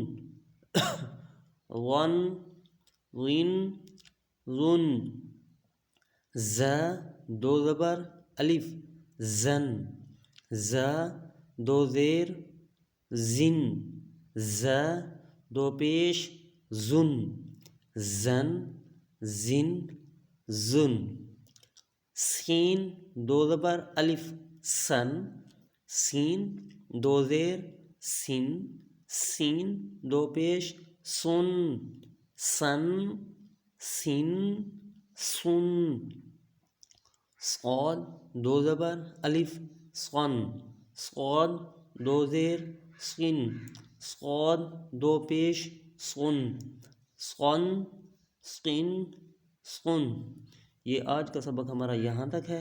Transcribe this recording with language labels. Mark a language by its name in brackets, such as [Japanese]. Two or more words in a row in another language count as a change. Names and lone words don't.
[Urdu] غن غن غن ز دو زبر الف زن ز دو زیر زن ز دو پیش زن زن زن زن سین دو زبر الف سن سین دو زیر سن سین دو پیش سن سن سن سن صاد دو زبر الف صن صاد دو زیر سن صاد دو پیش سن سن سن سن یہ آج کا سبق ہمارا یہاں تک ہے۔